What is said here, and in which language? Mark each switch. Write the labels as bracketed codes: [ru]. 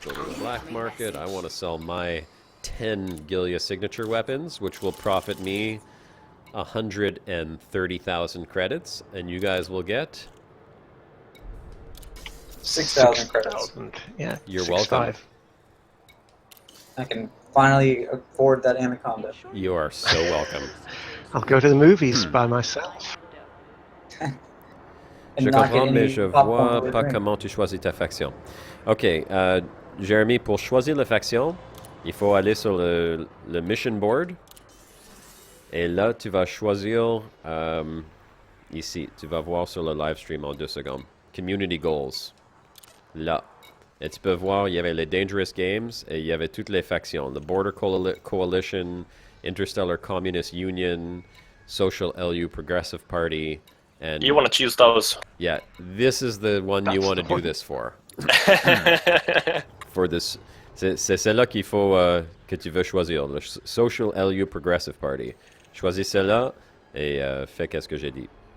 [en] Go to the black market. I want to sell my 10 Gilia signature weapons, which will profit me 130,000 credits, and you guys will get 6,000 credits. Yeah, you're welcome. I can finally afford that Anaconda. You are so welcome. I'll go to the movies by myself. [fr] Je comprends, mais je vois pas comment tu choisis ta faction. Ok, Jérémy, pour choisir la faction, il faut aller sur le mission board. Et là, tu vas choisir ici. Tu vas voir sur le live stream en 2 secondes. Community Goals. Là. Et tu peux voir, il y avait les Dangerous Games et il y avait toutes les factions. Le Border Coalition, Interstellar Communist Union, [en] Social LU Progressive Party, and You want to choose those. yeah, this is the one you want to do this for. For this, [fr] c'est celle-là qu'il faut que tu veux choisir. Le Social LU Progressive Party. Choisis celle-là et fais qu'est-ce que j'ai dit.